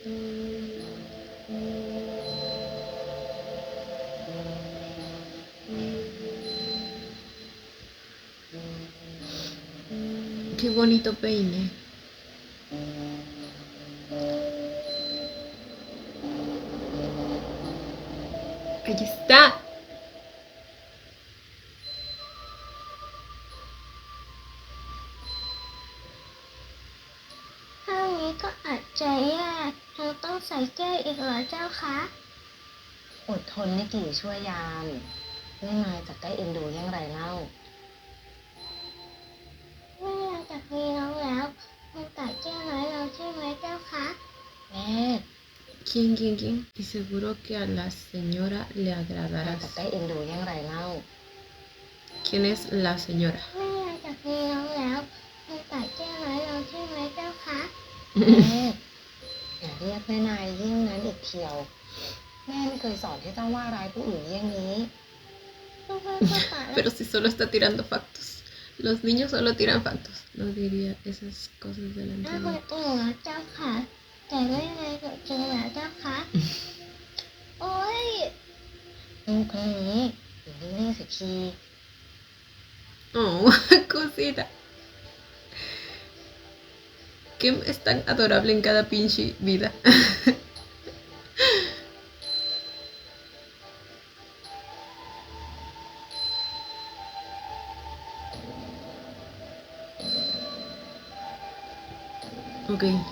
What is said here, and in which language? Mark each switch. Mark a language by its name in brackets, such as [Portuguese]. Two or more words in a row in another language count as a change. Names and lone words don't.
[Spanish] Qué bonito peine. Ahí está. [Thai] ถ้างี้ก็อาจจะยากเราต้องใส่แก้วอีกเหรอเจ้าคะ อดทนไม่กี่ชั่วยามแม่นายจะได้เอ็นดูอย่างไรเล่าแม่เราจะมีน้องแล้วมันตัดแก้วน้อยเราใช่ไหมเจ้าคะแม่ [Spanish] ¿Quién? Y seguro que a la señora le [Thai] เรา [Spanish] agradarás. [Thai] จะได้เอ็นดูอย่างไรเล่า [Spanish] ¿Quién es la señora? [Thai] แม่เราจะมีน้องแล้วมันตัดแก้วน้อยเราใช่ไหมเจ้าคะแม่อย่าเรียกแม่นายยิ่งนั้นอีกเทียว แม่ไม่เคยสอนให้เจ้าว่าร้ายผู้อื่นเยี่ยงนี้ลูกไม่เข้าใจ [Spanish] Pero si solo está tirando factos. Los niños solo tiran factos. No diría esas cosas de la [Thai] ถ้าคน [Spanish] antigua. [Thai] อื่นนะเจ้าค่ะ แต่ไม่ในกับจริงเหรอเจ้าค่ะ โอ้ยลูกคนนี้อยู่นิ่งๆสักที [Spanish] Oh, cosita. Kim es tan adorable en cada pinche vida. Ok.